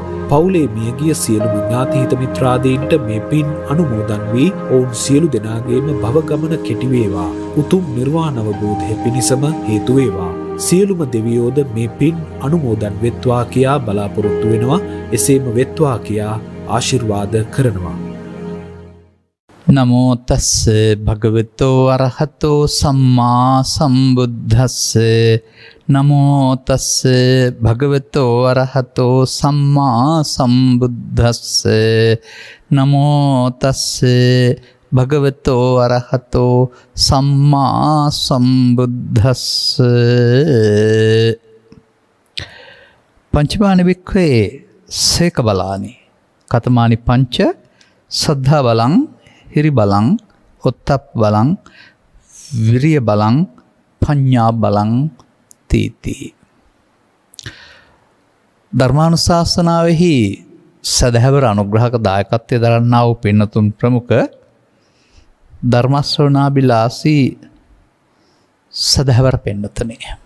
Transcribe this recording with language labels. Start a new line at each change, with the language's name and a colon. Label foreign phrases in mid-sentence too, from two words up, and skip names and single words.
Sinhala: පවුලේ මියගිය සියලුම ඥාති මිත්‍රාදීන්ට මේ පින් අනුමෝදන් වී ඔවුන් සියලු දෙනාගේම භව ගමන කෙටි වේවා. උතුම් නිර්වාණ අවබෝධය පිණිසම හේතු වේවා. සියලුම දෙවියෝද මේ පින් අනුමෝදන් වෙත්වා කියා බලාපොරොත්තු වෙනවා. එසේම වෙත්වා කියා ආශිර්වාද කරනවා.
Pali: නමෝ තස්ස භගවතෝ අරහතෝ සම්මා සම්බුද්දස්ස. නමෝ තස්ස භගවතෝ අරහතෝ සම්මා සම්බුද්දස්ස. නමෝ තස්ස භගවතෝ අරහතෝ සම්මා සම්බුද්දස්ස. පංචමාන වික්ඛවේ සේක බලානි කතමානි පංච සද්ධා බලං හිරි බලං ඔත්තප් බලං විරිය බලං පඤ්ඤා බලං තීති.
Sinhala: ධර්මානුශාසනාවෙහි සදහැවර අනුග්‍රහක දායකත්වයේ දරන්නා වූ පින්නතුන් ප්‍රමුඛ ධර්ම ශ්‍රවණාබිලාසී සදහැවර පින්නතනේ.